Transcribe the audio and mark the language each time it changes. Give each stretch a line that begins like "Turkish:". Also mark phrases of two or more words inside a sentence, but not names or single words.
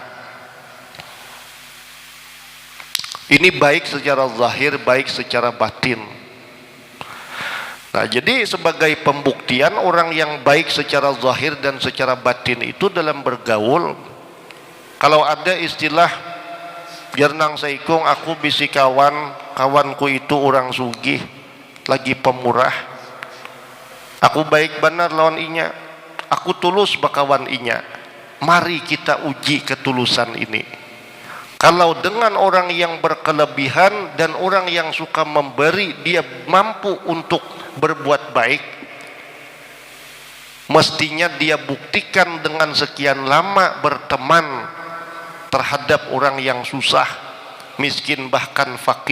Indonesian: Ini baik secara zahir, baik secara batin. Nah, jadi sebagai pembuktian orang yang baik secara zahir dan secara batin itu dalam
Banjar: bergaul, kalau ada istilah Jernang Saikung, aku bisi kawanku itu orang sugih, lagi pemurah, aku baik benar lawan inya, aku tulus bakawan inya.
Indonesian: Mari kita uji ketulusan ini. Kalau dengan orang yang berkelebihan dan orang yang suka memberi, dia mampu untuk berbuat baik, mestinya dia buktikan dengan sekian lama berteman terhadap orang yang susah, miskin, bahkan fakir.